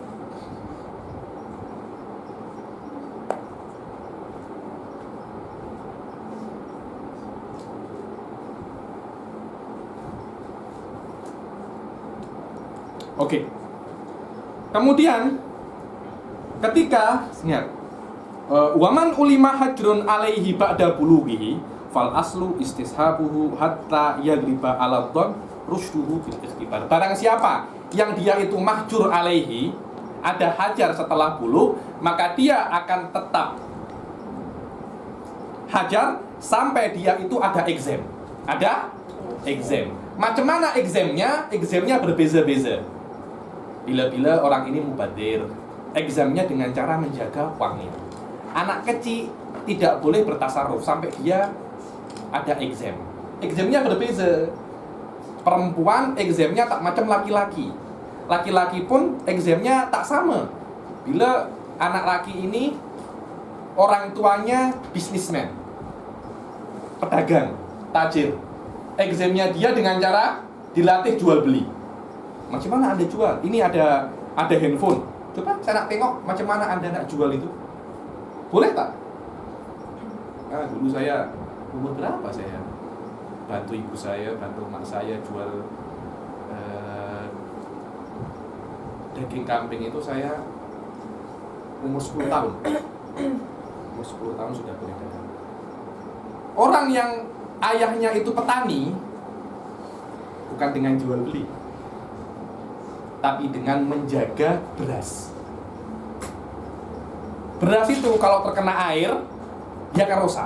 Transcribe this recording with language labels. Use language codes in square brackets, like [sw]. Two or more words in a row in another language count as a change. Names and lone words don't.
[ms] Oke. Kemudian ketika ingat [ar] ومن علم حجر عليه بعد بلوغه فالأصل استصحابه حتى يغلب على الظن رشده بالاختبار. [ms] Barang siapa yang dia itu [ar] محجور عليه, [ms] ada hajar setelah bulugh, maka dia akan tetap hajar sampai dia itu ada exam. Ada exam. Macam mana examnya? Examnya berbeza-beza. Bila-bila orang ini mubadzir, examnya dengan cara menjaga uangnya. Anak kecil tidak boleh bertasarruf sampai dia ada exam. Examnya berbeza. Perempuan examnya tak macam laki-laki. Laki-laki pun examnya tak sama. Bila anak laki ini orang tuanya bisnismen, pedagang, tajir, examnya dia dengan cara dilatih jual beli. Macam mana Anda jual? Ini ada handphone. Coba saya nak tengok macam mana Anda nak jual itu. Boleh tak? Dulu saya umur berapa saya bantu ibu saya, bantu mak saya jual daging kambing itu saya umur 10 tahun. Umur 10 tahun sudah boleh dagang. Orang yang ayahnya itu petani bukan dengan jual beli, tapi dengan menjaga beras. Beras itu kalau terkena air, dia akan rusak.